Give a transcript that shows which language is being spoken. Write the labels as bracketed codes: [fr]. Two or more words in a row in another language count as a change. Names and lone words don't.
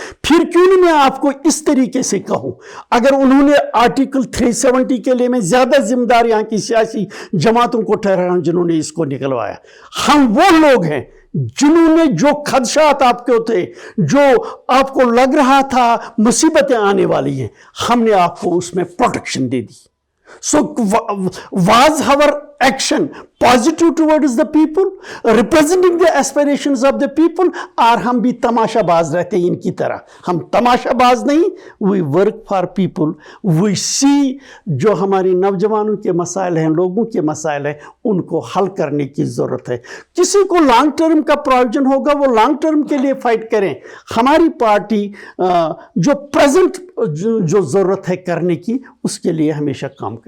[ur] پھر کیوں نہیں میں آپ کو اس طریقے سے کہوں، اگر انہوں نے آرٹیکل 370 کے لیے میں زیادہ ذمہ دار یہاں کی سیاسی جماعتوں کو ٹھہرایا ہوں جنہوں نے اس کو نکلوایا. ہم وہ لوگ ہیں جنہوں نے جو خدشات آپ کے تھے، جو آپ کو لگ رہا تھا مصیبتیں آنے والی ہیں، ہم نے آپ کو اس میں پروٹیکشن دے دی. [en] So was our action positive towards the people, representing the aspirations of the people, [ur] اور ہم بھی تماشا باز رہتے ہیں ان کی طرح؟ ہم تماشا باز نہیں، [en] we work for people, we see [ur] جو ہماری نوجوانوں کے مسائل ہیں، لوگوں کے مسائل ہیں، ان کو حل کرنے کی ضرورت ہے. کسی کو [en] long term [ur] کا پروویژن ہوگا وہ [en] long term [ur] کے لیے فائٹ کریں. ہماری پارٹی جو پریزنٹ جو ضرورت ہے کرنے کی، اس کے لیے ہمیشہ کام کریں.